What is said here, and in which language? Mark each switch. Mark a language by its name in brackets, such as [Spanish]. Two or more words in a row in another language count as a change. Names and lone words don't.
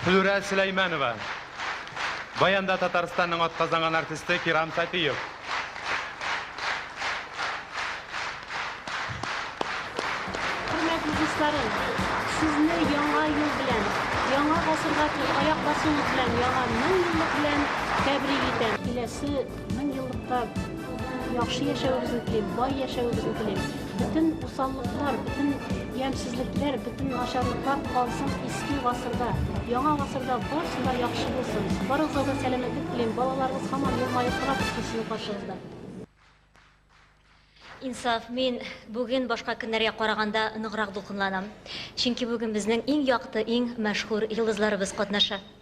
[Tatar] Гөлира Сüleymanova. Баянда Татарстанның атказанган артисты Кирам Сапиев. Hürmetli dostlarım, sizni яңа ел белән, яңа гасырга аяк басуы белән, яңа 1000 еллык белән тәбрик итәм. Киләсе 1000 еллыкта яхшы яшәвебезне телим, бай яшәвебезне телим. Bütün усаллыклар, bütün ямсызлыклар, bütün начарлыклар калсын иске гасырда, яңа гасырда барысы да яхшы булсын. Барыгызга да сәламәтлек телим, балаларыгыз һаман елмаеп тора безнең каршыбызда. Инсаф, мин бүген башка көннәргә караганда ныграк дулкынланам. Чөнки бүген безнең иң якты, иң мәшһүр йолдызларыбыз катнаша.